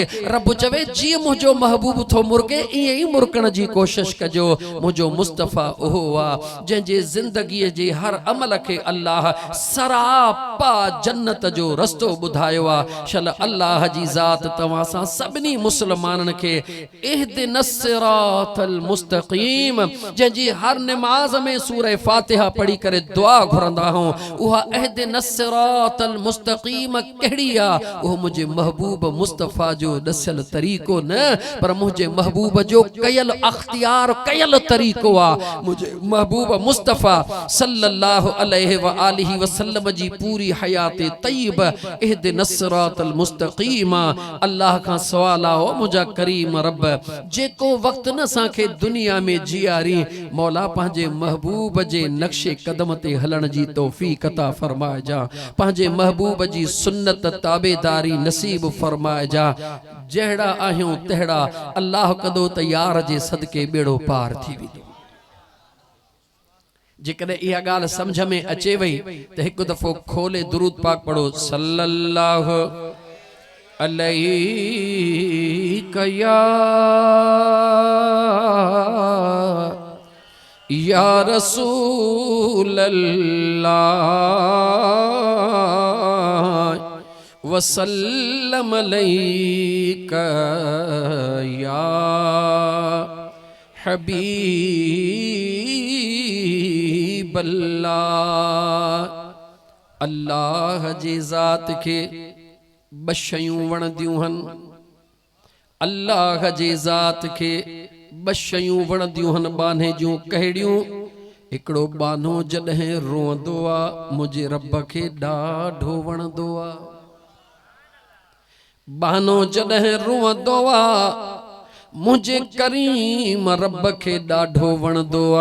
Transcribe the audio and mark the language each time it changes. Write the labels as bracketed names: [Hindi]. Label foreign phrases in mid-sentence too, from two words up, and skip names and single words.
[Sindhi] रब चवे जीअं मुंहिंजो महबूब थो मुर्के ईअं ई मुर्कण जी कोशिश कजो। मुंहिंजो मुस्तफ़ा ओहो आ जंहिंजे ज़िंदगीअ जे हर अमल के अल्लाह सरापा जन्नत जो रस्तो ॿुधायो आ। शल अल्लाह जी ज़ात तव्हां सां सभिनी मुस्लमाननि खे [Arabic] اهدنا الصراط المستقيم, [Sindhi] जंहिंजी हर नमाज में सूरह फातिहा पढ़ी करे दुआ घुरंदा हूं, उहा [Arabic] اهدنا الصراط المستقيم [Sindhi] कहिड़ी आ? उहो मुंहिंजे महबूब मुस्तफ़ा जो ॾसियल तरीक़ो न, पर मुंहिंजे महबूब जो कयल अख्तियार कयल तरीक़ो आ। मुंहिंजे महबूब मुस्तफ़ा [Arabic] صلى الله عليه وآله وسلم [Sindhi] जी पूरी हयात तय्यब [Arabic] اهدنا الصراط المستقيم. [Sindhi] अल्लाह का सवाल आओ मुझा करीम रब जेको वक्त न असांखे दुनिया में जियारी, मौला पंहिंजे महबूब जे नक्शे कदम ते हलण जी तौफीक अता फरमाए जा, पंहिंजे महबूब जी सुन्नत ताबेदारी नसीब फरमाए जा। जहिड़ा आहियूं तहिड़ा अल्लाह कदो त यार जे सदके बेड़ो पार थी वेंदो। जेकॾहिं इहा ॻाल्हि समझ में अचे वई त हिकु दफ़ो खोले दुरूद पाक पढ़ो, सल्लल्लाहु [Arabic] عليه يا رسول الله وسلم عليك يا حبيب الله. [Sindhi] अल्लाह जी ज़ात के बशयूं वणदियूं हन, अल्लाह जी ज़ात के बशयूं वणदियूं हन, बाने जूं कहिड़ियूं। हिकिड़ो बानो जॾहिं रोअंदो आ मुंहिंजे रब खे ॾाढो वणंदो आ। बानो जॾहिं रोअंदो आ मुझे करीम रब के ॾाढो वणंदो आ।